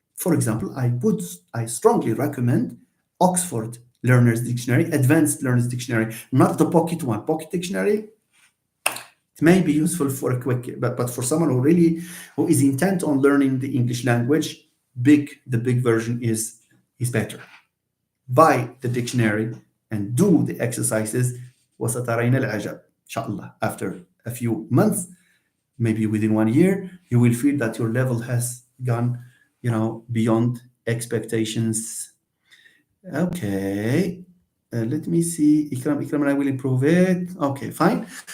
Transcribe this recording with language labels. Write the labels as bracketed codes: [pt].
[en] For example, I strongly recommend Oxford Learner's Dictionary, Advanced Learner's Dictionary, not the pocket one. Pocket dictionary, it may be useful for a quick, but for someone who is intent on learning the English language, the big version is better. Buy the dictionary and do the exercises. [ar] وسترين العجب إن شاء الله. [en] After a few months, maybe within 1 year, you will feel that your level has gone, beyond expectations. Okay, let me see. Ikram, and I will improve it. Okay, fine.